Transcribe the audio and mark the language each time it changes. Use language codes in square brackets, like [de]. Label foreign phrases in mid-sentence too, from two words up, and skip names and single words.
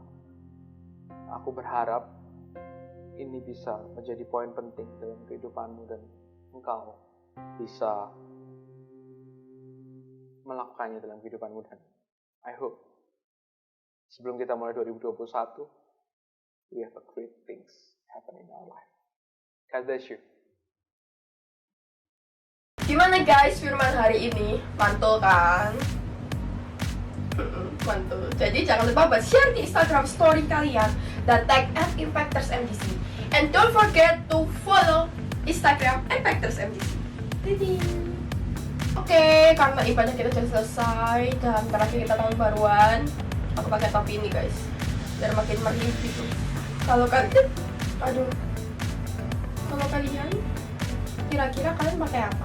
[id] Aku berharap ini bisa menjadi poin penting dalam kehidupanmu, dan engkau bisa melakukannya dalam kehidupanmu. Dan [en] I hope [id] sebelum kita mulai 2021, [en] we have a great things happen in our life. God bless you. [id] Gimana guys firman hari ini? Mantul kan? Mantul. Jadi jangan lupa buat share di Instagram story kalian dan tag @impactorsmdc. [en] And don't forget to follow Instagram @impactorsmdc. [id] Oke, karena ibadah kita sudah selesai dan terakhir kita tahun baruan, aku pakai topi ini guys, biar makin meriah gitu. Kalau kalian, kalau kalian, kira-kira kalian pakai apa?